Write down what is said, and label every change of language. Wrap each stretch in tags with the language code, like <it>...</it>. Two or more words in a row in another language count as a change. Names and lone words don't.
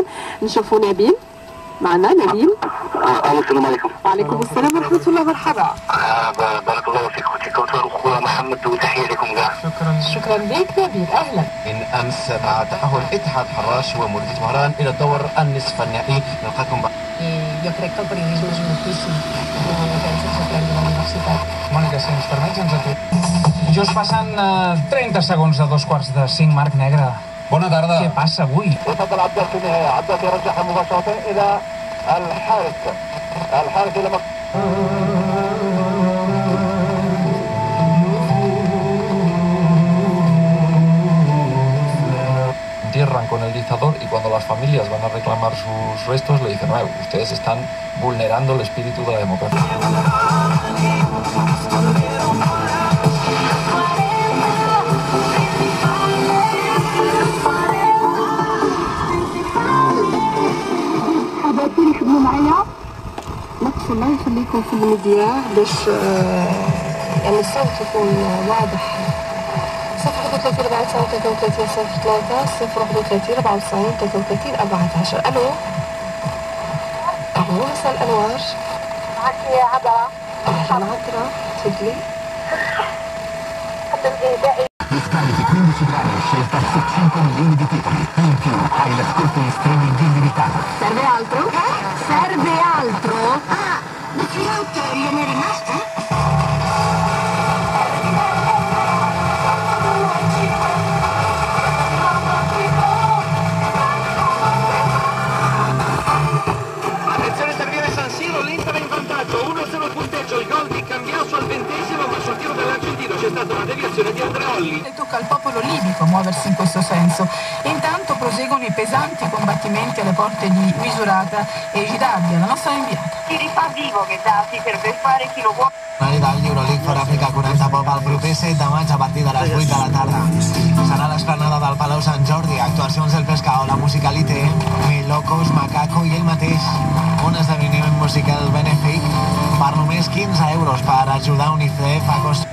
<ar>نشوفوا نبيل معنا. نبيل السلام عليكم. وعليكم السلام ورحمة الله. مرحبا. بارك الله فيك اختي كوثر واخويا محمد وتحية لكم كاع. شكرا لك نبيل. أهلا. من أمس مع تأهل اتحاد حراش ومولودية مهران إلى الدور النصف النهائي. نلقاكم بعد.</ar> <ca>Jo crec que el periodisme és un ofici, no penso que s'aprengui a la universitat. Mònica, si ens permets, ens atur. Just passen 30 segons de 4:45, Marc Negre. Bona tarda. Què passa avui?</ca> <ar>وصل العبد في النهاية، عبد يرجعها مباشرة إلى الحارس إلى</ar> <es>Entierran con el dictador y cuando las familias van a reclamar sus restos le dicen, ustedes están vulnerando el espíritu de la democracia.</es> <ar>حبايبي اللي يخدموا معايا نقصوا الله يخليكم في المذياع باش يعني الصوت يكون واضح. 031 433 03 031 94 33 14. الو مساء الانوار. معك عبرة. اهلا عطرة تفضلي. قدم إهدائي.</ar> <it>Discarichi 15 brani e scelta su 5 milioni di titoli. In più hai l'ascolto in streaming illimitato. Serve altro? Serve altro? Ah,</it> <en>the throat</en> <it>gliene è rimasta? Attenzione, interviene San Siro, l'Inter è in vantaggio, 1-0 il punteggio, il gol di Cambiaso al 20°, ma sul tiro dell'argentino c'è stata una deviazione di Andreolli. E tocca al popolo libico muoversi in questo senso. Intanto proseguono i pesanti combattimenti alle porte di Misurata e Gidabbia, la nostra inviata. Chi rifà vivo Gheddafi per beffare chi lo vuole.</it> <ca>Del Euroleague per Àfrica 40 pop el proper 7 de maig a partir de les 8 de la tarda. Serà l'esplanada del Palau Sant Jordi, actuacions del Pescao, la musicalité, Melocos, Macaco i ell mateix. Un esdeveniment musical benèfic per només 15 euros per ajudar UNICEF a construire.</ca>